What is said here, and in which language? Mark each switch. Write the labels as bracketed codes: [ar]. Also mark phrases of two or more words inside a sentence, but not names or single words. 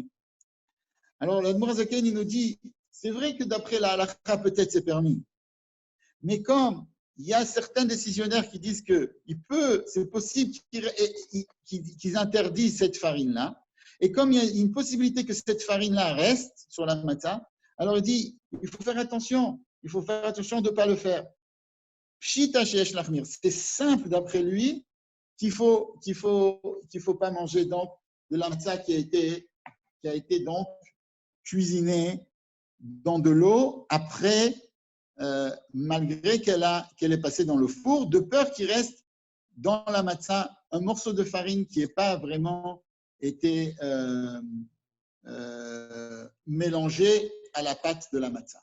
[fr] Alors l'Admour Zaken, il nous dit, c'est vrai que d'après la halakha, peut-être c'est permis, mais comme il y a certains décisionnaires qui disent que c'est possible qu'ils interdisent cette farine-là, et comme il y a une possibilité que cette farine-là reste sur la matzah, alors il dit, il faut faire attention de ne pas le faire. [he] פשיטא שיש להחמיר, [fr] c'est simple d'après lui qu'il faut pas manger donc de la matzah qui a été donc cuisinée dans de l'eau après, malgré qu'elle est passée dans le four, de peur qu'il reste dans la matzah un morceau de farine qui n'ait pas vraiment été mélangé à la pâte de la matzah.